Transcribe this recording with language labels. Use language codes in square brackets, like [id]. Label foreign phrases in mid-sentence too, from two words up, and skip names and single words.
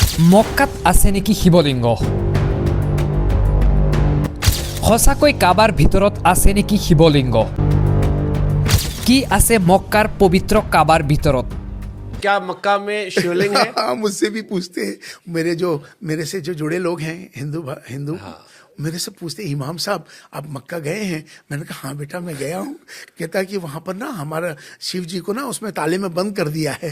[as] মক্কাত আছে নেকি শিৱলিংগ? সঁচাকৈ কাবাৰ ভিতৰত আছে নেকি শিৱলিংগ? কি আছে মক্কাৰ পবিত্ৰ কাবাৰ ভিতৰত? [hi] क्या मक्का में शिवलिंग है? हाँ, मुझसे भी पूछते हैं मेरे से जो जुड़े लोग हैं हिंदू मेरे से पूछते इमाम साहब आप मक्का गए हैं? मैंने कहा हाँ बेटा मैं गया हूँ। कहता है कि वहाँ पर ना हमारा शिव जी को ना उसमें ताले में बंद कर दिया है।